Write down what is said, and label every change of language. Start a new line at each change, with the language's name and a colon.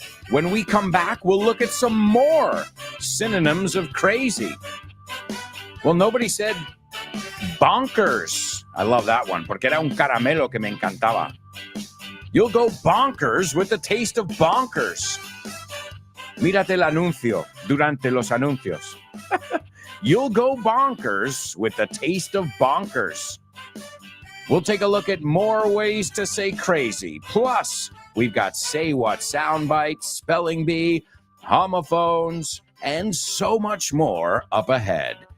English: When we come back, we'll look at some more synonyms of crazy. Well, nobody said bonkers. I love that one, porque era un caramelo que me encantaba. You'll go bonkers with the taste of bonkers.
Spanish: Mírate el anuncio durante los anuncios.
English: You'll go bonkers with the taste of bonkers. We'll take a look at more ways to say crazy. Plus, we've got Say What sound bites, spelling bee, homophones, and so much more up ahead.